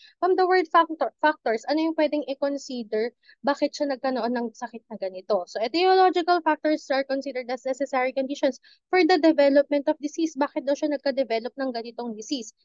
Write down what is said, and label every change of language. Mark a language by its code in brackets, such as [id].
[tl] From the word factors, ano yung pwedeng i-consider bakit siya nagkaroon ng sakit na ganito? [en] So etiological factors are considered as necessary conditions for the development of disease. [tl] Bakit daw siya nagka-develop ng ganitong disease?